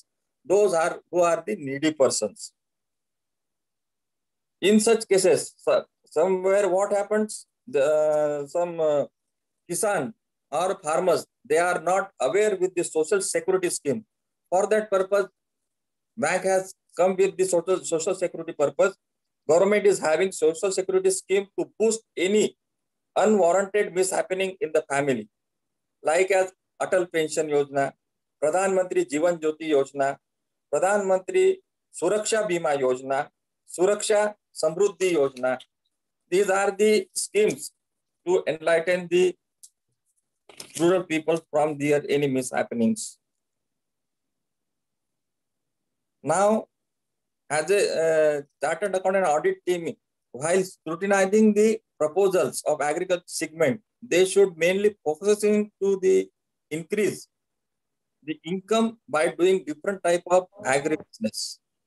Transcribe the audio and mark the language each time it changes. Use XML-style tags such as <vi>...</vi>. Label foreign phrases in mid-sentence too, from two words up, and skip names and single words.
<en>Those are who are the needy persons. In such cases, somewhere what happens, some kisan or farmers, they are not aware with the social security scheme. For that purpose, bank has come with the social security purpose. Government is having social security scheme to boost any unwarranted mishappening in the family, like as Atal Pension Yojana, Pradhan Mantri Jivan Jyoti Yojana, Pradhan Mantri Suraksha Bima Yojana, Suraksha Samruddhi Yojana. These are the schemes to enlighten the rural people from their any mishappenings. Now, as a chartered accountant audit team, while scrutinizing the proposals of agriculture segment, they should mainly focusing to the increase the income by doing different type of agribusiness.</en>